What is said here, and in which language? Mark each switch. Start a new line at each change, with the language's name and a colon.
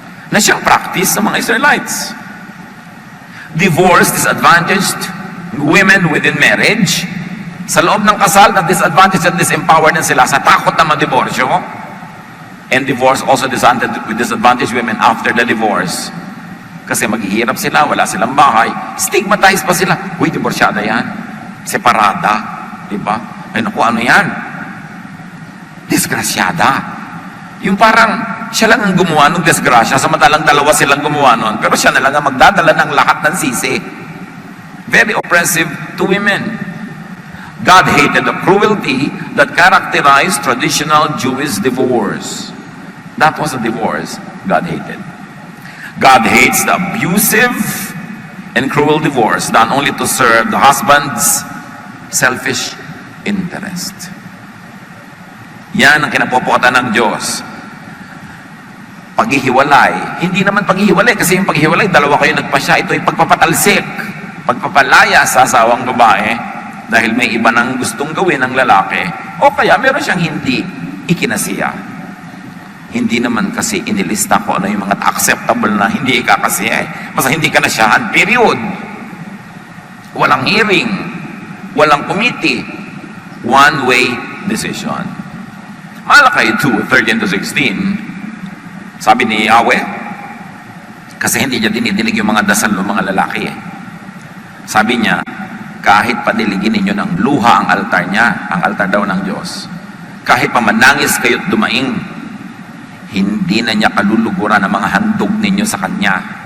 Filipino: Na siyang practice sa mga Israelites.
English: Divorce disadvantaged women within marriage
Filipino: Sa loob ng kasal, na-disadvantage at disempower din sila sa takot na madiborsyo.
English: And divorce also disadvantage women after the divorce.
Filipino: Kasi maghihirap sila, wala silang bahay. Stigmatized pa sila. Uy, diborsyada yan. Separada. Diba? Ay naku, ano yan? Disgrasyada. Yung parang, siya lang ang gumawa ng disgrasya, samantalang dalawa silang gumawa nun, pero siya na lang ang magdadala ng lahat ng sisi.
English: Very oppressive to women. God hated the cruelty that characterized traditional Jewish divorce. That was a divorce God hated. God hates the abusive and cruel divorce done only to serve the husband's selfish interest.
Filipino: Yan ang kinapopokatan ng Diyos. Paghihiwalay. Hindi naman paghihiwalay kasi yung paghihiwalay, dalawa kayo nagpasya. Ito ay pagpapatalsik. Pagpapalaya sa asawang babae dahil may iba nang gustong gawin ng lalaki o kaya meron siyang hindi ikinasiya. Hindi naman kasi inilista ko ano yung mga acceptable na hindi ikakasiya eh. Basta hindi ka nasyahan, period. Walang hearing, walang committee, one-way decision. Malakay 2:13-16, sabi ni Yahweh, kasi hindi niya dinidilig yung mga dasal ng mga lalaki eh. Sabi niya, kahit padiligin ninyo ng luha ang altar niya, ang altar daw ng Diyos, kahit pa manangis kayo't dumaing, hindi na niya kaluluguran ang mga handog ninyo sa Kanya.